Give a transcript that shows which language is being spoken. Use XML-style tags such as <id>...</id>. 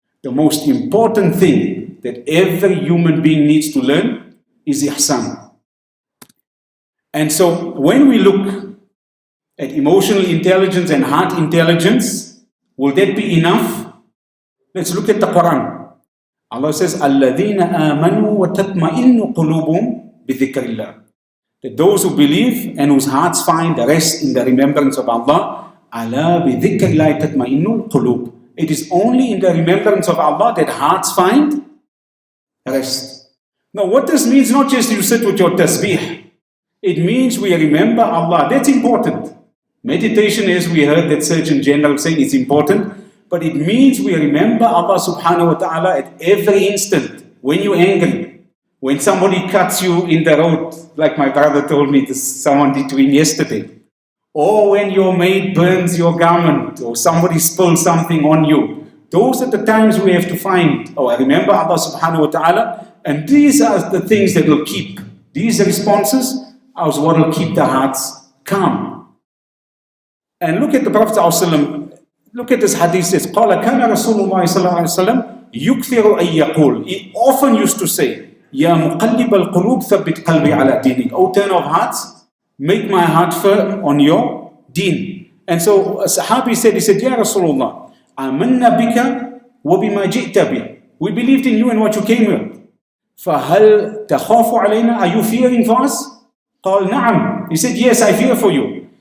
<en>The most important thing that every human being needs to learn is Ihsan. And so when we look at emotional intelligence and heart intelligence, will that be enough? Let's look at the Quran.</en> <ar>Allah says, الَّذِينَ آمَنُوا وَتَطْمَئِنُّ قُلُوبُهُمْ بِذِكْرِ اللَّهِ.</ar> <en>That those who believe and whose hearts find rest in the remembrance of Allah,</en> <ar>أَلَا بِذِكْرِ اللَّهِ تَطْمَئِنُّ الْقُلُوبُ.</ar> <en>It is only in the remembrance of Allah that hearts find rest. Now what this means, not just you sit with your tasbih. It means we remember Allah. That's important. Meditation, as we heard that Surgeon General saying, is important. But it means we remember Allah subhanahu wa ta'ala at every instant. When you're angry, when somebody cuts you in the road, like my brother told me someone did to him yesterday, or when your maid burns your garment, or somebody spills something on you. Those are the times we have to find, remember Allah subhanahu wa ta'ala, and these are the things that will keep, these responses are what will keep the hearts calm. And look at the Prophet ﷺ.</en> <ar>Look at this hadith, says, قَالَ كَانَ رَسُولُ اللَّهِ صَلَّى اللَّهُ عَلَيْهِ وَسَلَّمَ يُكْثِرُ أَن يَقُولُ.</ar> <en>He often used to say,</en> <ar>يَا مُقَلِّبَ الْقُلُوبِ ثَبِّتْ قَلْبِي عَلَى دِينِكَ.</ar> <en>O turn of hearts, make my heart firm on your deen. And so a Sahabi said, Ya Rasulullah,</en> <ar>آمَنَّا بِكَ وَبِمَا جِئْتَ بِهِ.</ar> <en>We believed in you and what you came with.</en> <ar>فَهَلْ تَخَافُ عَلَيْنَا.</ar> <en>Are you fearing for us?</en> <ar>قال نعم.</ar> <en>He said, yes, I fear for you.</en>